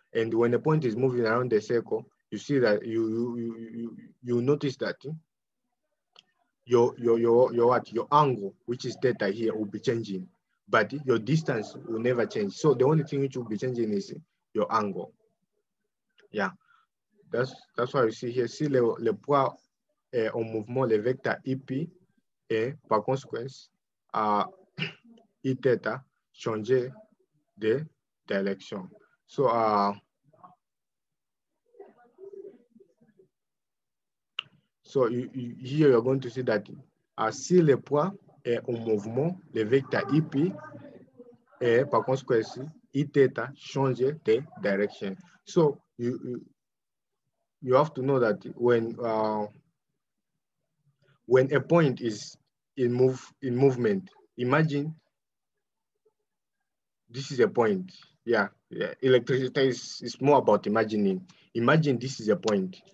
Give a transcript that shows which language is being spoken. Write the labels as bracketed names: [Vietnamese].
[English] And when a point is moving around the circle, you see that you notice that your angle, which is theta here, will be changing, but your distance will never change. So the only thing which will be changing is your angle. Yeah, that's why you see here. [French] Si le poids est en mouvement, le vecteur IP, et par conséquence, I theta changer de direction. [English] So here you're going to see that [French] si le poids est en mouvement, le vecteur IP, et par conséquence, I theta change de direction. [English] So you have to know that when a point is in movement, imagine this is a point. Electricity is more about imagining. Imagine this is a point.